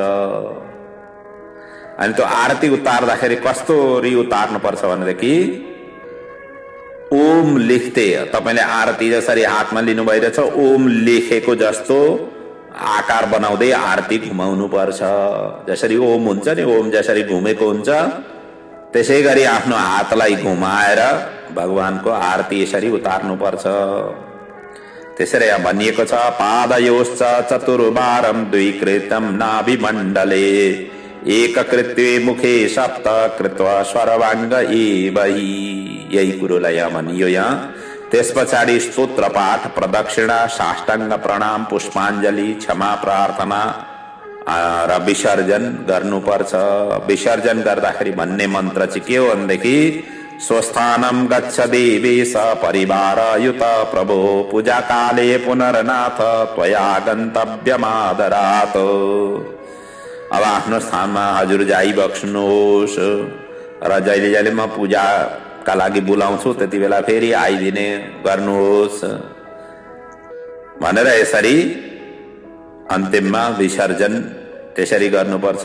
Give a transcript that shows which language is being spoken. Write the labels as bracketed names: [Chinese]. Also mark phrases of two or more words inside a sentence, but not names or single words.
[Nepali] अनि त्यो आरती उतार्दाखेरि कस्तोरी उतार्नु पर्छ भनेदेखि ओम लेख्दै, तपाईले आरती जसरी हातमा लिनु भइरहेछ ओम लेखेको जस्तो आकार बनाउँदै आरती घुमाउनु पर्छ। जसरी ओम हुन्छ नि, ओम जसरी घुमेको हुन्छ त्यसै गरी आफ्नो हातलाई घुमाएर भगवानको आरती यसरी उतार्नु पर्छ। त्यसरी भनिएको छ [Sanskrit] पादयोश्च चतुर्वारं द्विकृतं नाभिमण्डले एककृत्वे मुखे 7 कृत्वा सर्वाङ्ग एवहि। [Nepali] यही कुरोलाई यहाँ भनियो यहाँ। त्यस पछाडि स्तोत्र पाठ, प्रदक्षिणा, साष्टाङ्ग प्रणाम, पुष्पाञ्जली, क्षमा प्रार्थना र विसर्जन गर्नुपर्छ। विसर्जन गर्दाखेरि भन्ने मन्त्र चाहिँ के हो भनेदेखि [Sanskrit] स्वस्थानं गच्छ देवेश परिवार युत प्रभो पूजा काले पुनर्नाथ त्वया गन्तव्यमादरात्। [Nepali] अब आफ्नो स्थानमा हजुर जाइबक्स्नुहोस् र जहिले जहिले म पूजाका लागि बोलाउँछु त्यति बेला फेरि आइदिने गर्नुहोस् भनेर यसरी अन्तिममा विसर्जन त्यसरी गर्नुपर्छ।